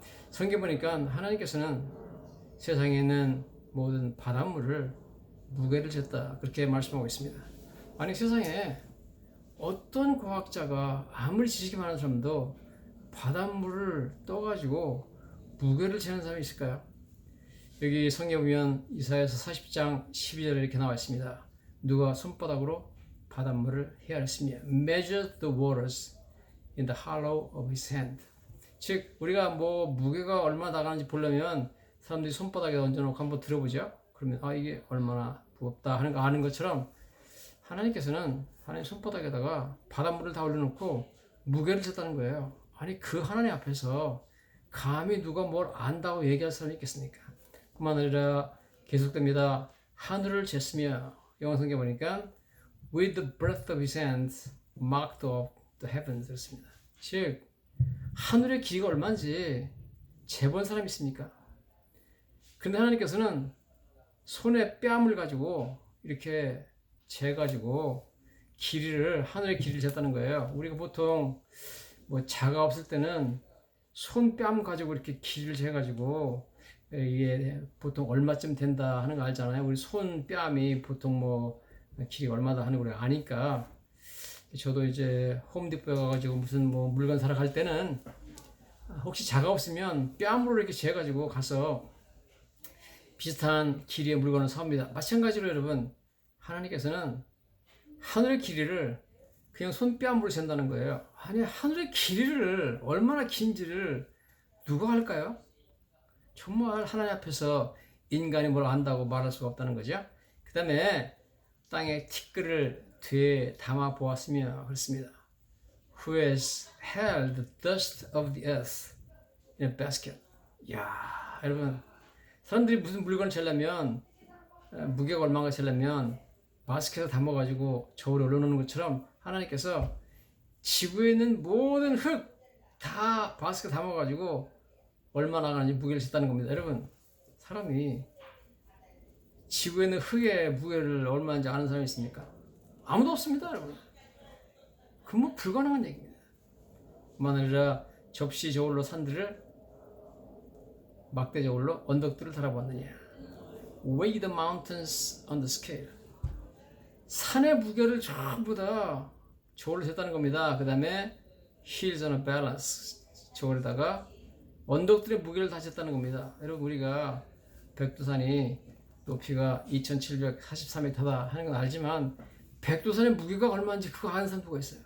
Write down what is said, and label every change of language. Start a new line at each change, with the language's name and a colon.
Korean: 성경 보니까 하나님께서는 세상에 있는 모든 바닷물을 무게를 쟀다. 그렇게 말씀하고 있습니다. 아니, 세상에 어떤 과학자가 아무리 지식이 많은 사람도 바닷물을 떠가지고 무게를 재는 사람이 있을까요? 여기 성경에 보면 이사야서 40장 12절에 이렇게 나와 있습니다. 누가 손바닥으로 바닷물을 헤아렸으며
English: measure the waters in the hollow of his hand.
Korean: 즉 우리가 뭐 무게가 얼마나 나가는지 보려면 사람들이 손바닥에 얹어놓고 한번 들어보죠. 그러면 아 이게 얼마나 무겁다 하는 거 아는 것처럼 하나님께서는 하나님 손바닥에다가 바닷물을 다 올려놓고 무게를 쟀다는 거예요. 아니 그 하나님 앞에서 감히 누가 뭘 안다고 얘기할 사람이 있겠습니까? 그만 아니라 계속됩니다. 하늘을 쟀으며 영어 성경 보니까
English: with the breath of his hands marked off the heavens
Korean: 그렇습니다. 즉 하늘의 길이가 얼마인지 재본 사람이 있습니까? 근데 하나님께서는 손에 뺨을 가지고 이렇게 재가지고 길이를 하늘의 길이를 쟀다는 거예요. 우리가 보통 뭐 자가 없을 때는 손뺨 가지고 이렇게 길이를 재가지고 이게 보통 얼마쯤 된다 하는 거 알잖아요. 우리 손뺨이 보통 뭐 길이 얼마다 하는 걸 아니까 저도 이제 홈디포에 가가지고 무슨 뭐 물건 사러 갈 때는 혹시 자가 없으면 뺨으로 이렇게 재가지고 가서 비슷한 길이의 물건을 사옵니다. 마찬가지로 여러분, 하나님께서는 하늘의 길이를 그냥 손뺨으로 잰다는 거예요. 아니 하늘의 길이를 얼마나 긴지를 누가 할까요? 정말 하나님 앞에서 인간이 뭘 안다고 말할 수가 없다는 거죠. 그 다음에 땅에 티끌을 뒤에 담아 보았으며 그렇습니다.
English: Who has held the dust of the earth in a basket.
Korean: 야, 여러분, 사람들이 무슨 물건을 재려면 무게가 얼마가 재려면 바스켓에 담아가지고 저울에 올려놓는 것처럼 하나님께서 지구에 있는 모든 흙 다 바스켓에 담아가지고 얼마 나가는지 무게를 쟀다는 겁니다. 여러분, 사람이 지구에 있는 흙의 무게를 얼마인지 아는 사람이 있습니까? 아무도 없습니다, 여러분. 그건 뭐 불가능한 얘기입니다. 뿐만 아니라 접시 저울로 산들을 막대 저울로 언덕들을 달아보았느냐.
English: Weigh the mountains on the scale.
Korean: 산의 무게를 전부 다 저울로 쟀다는 겁니다. 그 다음에
English: hills on a balance.
Korean: 저울에다가 언덕들의 무게를 다 쟀다는 겁니다. 여러분, 우리가 백두산이 높이가 2743m다 하는 건 알지만 백두산의 무게가 얼마인지 그거 아는 사람 누가 있어요.